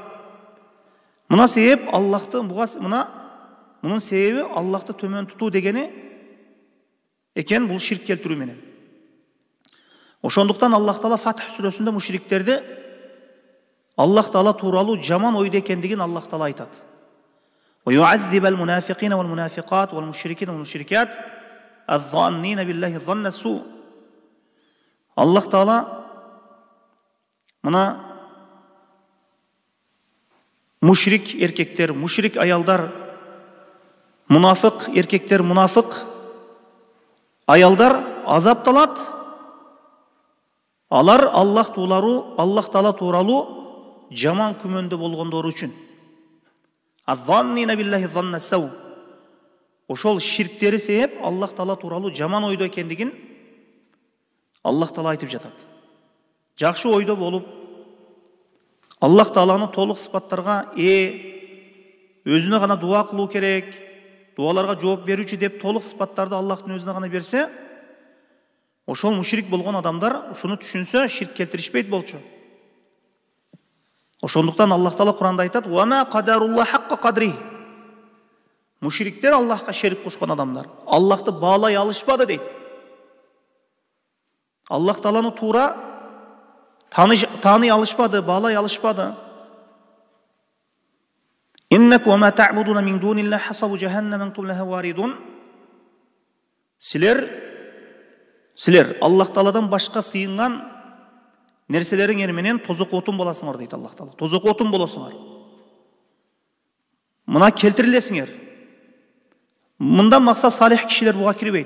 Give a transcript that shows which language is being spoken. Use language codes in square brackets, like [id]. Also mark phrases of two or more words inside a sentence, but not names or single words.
[ky] Мына себеп Аллахты мунун себеби Аллахты төмөн тутуу дегени экен, бул ширк келтирүү менен. Ошондуктан Аллах Таала Фатх сүрөсүндө мушриктерди Аллах Таала тууралуу жаман ойдо экендигин Аллах Таала айтат. [ar] ويعذب المنافقين والمنافقات والمشركين والمشركات الظانين بالله ظن السوء. [ky] Аллах Таала мына мушрик эркектер, мушрик аялдар, мунафык эркектер, мунафык аялдар азапталат. Алар Аллах Таала тууралуу жаман күмөндө болгондору үчүн. [ar] الظانين بالله ظن السوء. [ky] Ошол ширктери себеп Аллах Таала тууралуу жаман ойдо экендигин Аллах Таала айтып жатат. Жакшы ойдо болуп, Аллах Тааланы толук сыпаттарга өзүнө гана дуа кылуу керек, дуаларга жооп берүүчү деп толук сыпаттарды Аллахтын өзүнө гана берсе, ошол мушрик болгон адамдар ушуну түшүнсө, ширк келтиришпейт болчу. Ошондуктан Аллах Таала Куранда айтат: [ar] "وما قدروا الله حق قدره". [ky] Мушриктер Аллахка шерик кошкон адамдар Аллахты баалай алышпады дейт. Аллах Тааланы туура тааный алышпады, баалай алышпады. [ar] إنكم وما تعبدون من دون الله حصب جهنم أنتم لها واردون. [ky] Силер Аллах Тааладан башка сыйынган нерселериңер менен тозок отун боласыңар дейт Аллах Таала. Тозок отун болосуңар. Мына келтирилесиңер. Мындан максат салих кишилер буга кирбейт.